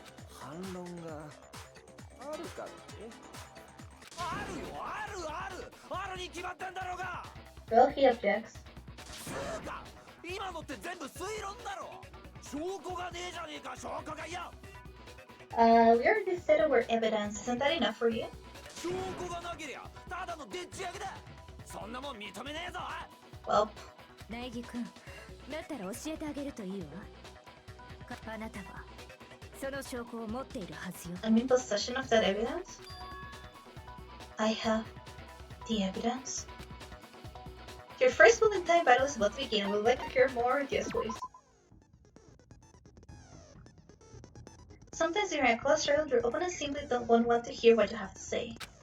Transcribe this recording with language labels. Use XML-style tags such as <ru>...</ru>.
<ja>反論があるかって？あるよ、あるに決まってんだろうが。</ja> <en>Well, he objects.</en> <ja>つうか今のって全部推論だろ。証拠がねえじゃねえか、証拠が。いや、</ja> <en>we already said our evidence. Isn't that enough for you?</en> <ja>証拠がなけりゃただのでっち上げだ。そんなもん認めねえぞ。</ja> <en>Well,</en> <ja>苗木君、だったら教えてあげるといいわ。あなたはその証拠を持っているはずよ。</ja> <en>I'm in possession of that evidence? I have The evidence? Your first bullet time battle is about to begin. Would you like to hear more? Yes, please. Sometimes during a close struggle, your opponents simply don't want to hear what you have to say.</en>